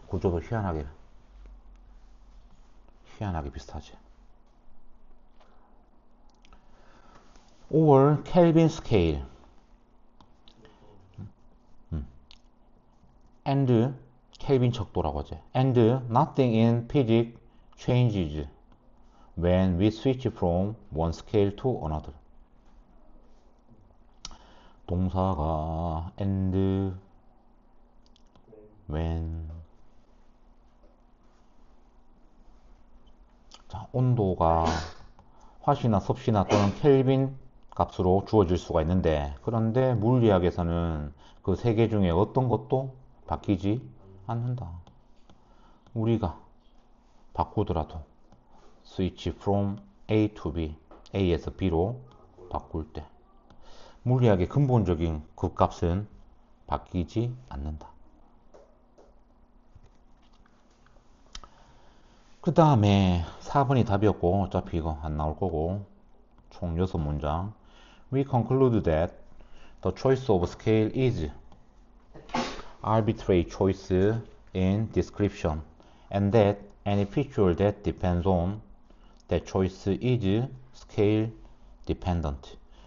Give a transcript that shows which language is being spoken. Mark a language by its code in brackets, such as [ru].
[ko] 구조도 희한하게 비슷하지. 5월 켈빈 스케일 and 켈빈 척도라고 하지. [en] and nothing in physics changes when we switch from one scale to another. [ko] 동사가 and when. 자, 온도가 화씨나 섭씨나 또는 켈빈 값으로 주어질 수가 있는데, 그런데 물리학에서는 그 세 개 중에 어떤 것도 바뀌지 않는다. 우리가 바꾸더라도 [en] switch from A to B, [ko] A에서 B로 바꿀 때 물리학의 근본적인 그 값은 바뀌지 않는다. 그 다음에 4번이 답이었고 어차피 이거 안 나올 거고 총 6문장. [en] We conclude that the choice of scale is arbitrary choice in description and that any feature that depends on that choice is scale dependent.